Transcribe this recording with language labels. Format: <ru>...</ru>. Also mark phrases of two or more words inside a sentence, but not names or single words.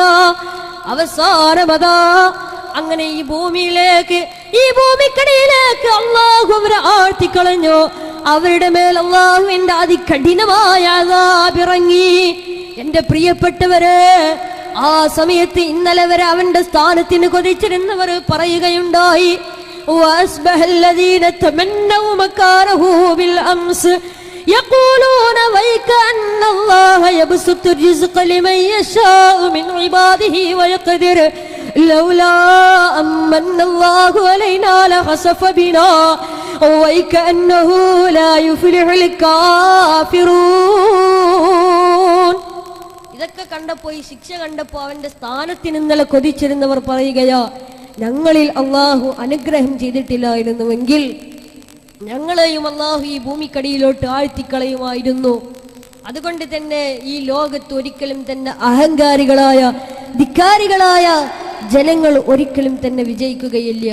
<ml>അവസാനമതാ അങ്ങനെ ഈ ഭൂമിയിലേക്ക്, ഈ ഭൂമിക്കടിയിലേക്ക് അല്ലാഹു അവരെ ആഴ്ത്തിക്കളഞ്ഞു. അവരുടെ മേൽ അല്ലാഹുവിന്റെ അതികഠിനമായ അദാബ് ഇറങ്ങി. എന്റെ പ്രിയപ്പെട്ടവരെ, ആ സമയത്ത് ഇന്നലെ വരെ അവന്റെ സ്ഥാനത്തിന് കൊതിച്ചിരുന്നവർ പറയുകയുണ്ടായി,</ml> <ar>وأصبح الذين تمنوا مكانه بالأمس يقولون ويكأن الله يبسط الرزق لمن يشاء من عباده ويقدر لولا أمن الله علينا لخسف بنا ويكأنه لا يفلح الكافرون.</ar> <ml>ഇതൊക്കെ കണ്ടപ്പോൾ, ഈ ശിക്ഷ കണ്ടപ്പോൾ അവന്റെ സ്ഥാനത്തിന് ഇന്നലെ കൊതിച്ചിരുന്നവർ പറയുകയാ, ഞങ്ങളിൽ അള്ളാഹു അനുഗ്രഹം ചെയ്തിട്ടില്ലായിരുന്നുവെങ്കിൽ ഞങ്ങളെയും അള്ളാഹു ഈ ഭൂമിക്കടിയിലോട്ട് ആഴ്ത്തിക്കളയുമായിരുന്നു. അതുകൊണ്ട് തന്നെ ഈ ലോകത്ത് ഒരിക്കലും തന്നെ അഹങ്കാരികളായ ധിക്കാരികളായ ജനങ്ങൾ ഒരിക്കലും തന്നെ വിജയിക്കുകയില്ല.</ml>